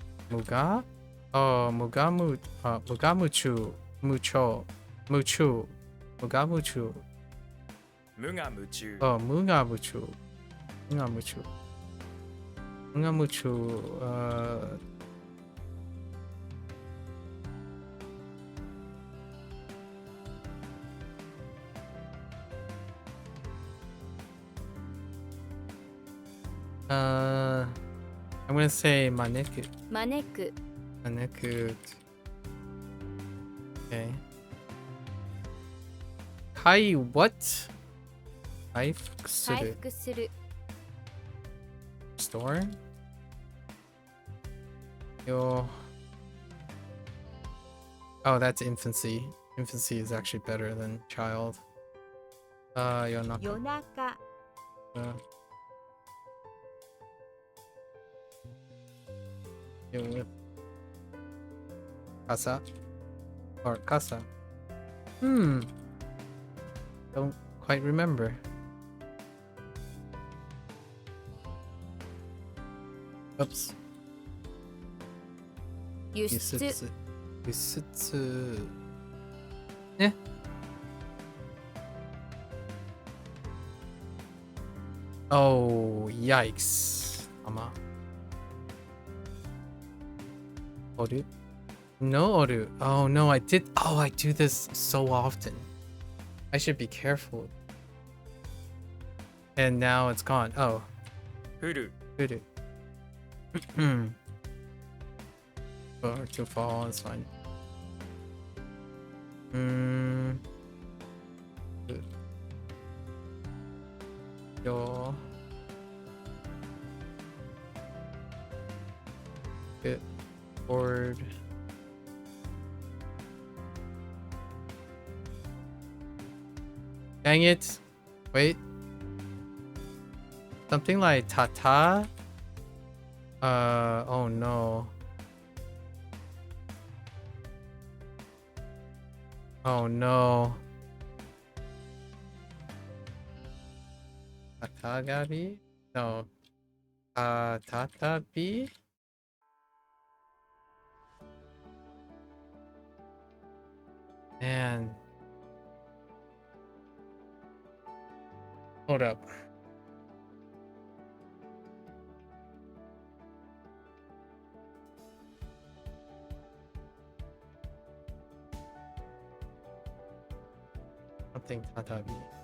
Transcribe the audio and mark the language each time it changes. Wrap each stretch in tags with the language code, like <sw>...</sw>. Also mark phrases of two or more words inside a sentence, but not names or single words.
<ja>Muga? Oh, mugamuchu. Mucho. むちゅう。むがむちゅう. 無我夢中 Oh, むがむちゅう。むがむちゅう。むがむちゅう.</ja> <en>I'm gonna say maneku.</en> <ja>招く Maneku. Okay. Kai what? Kai 回 fukuru. 復する</ja> <en>Store? Yo. Oh, that's infancy. Infancy is actually better than child.</en> <ja>Yonaka. 夜中 Yo. Kasa? Or Kasa?</ja> <en>Don't quite remember. Oops.</en> <ja>輸出ゆすつ。ゆすつ. Eh.</ja> <en>Oh, yikes. Ama.</en> <ja>Oru? No Oru.</ja> <en>Oh no, I did. Oh, I do this so often. I should be careful. And now it's gone. Oh,</en> <ja>降る</ja> <en>Uru. Or to fall, it's fine.</en> <ja>Yo.</ja> <en>Get bored. Dang it. Wait. Something like tata? Oh no. Oh no.</en> <ja>Tatagabi? No. Tatabi?</ja> <en>Man. Hold up. Something tatabi.</en>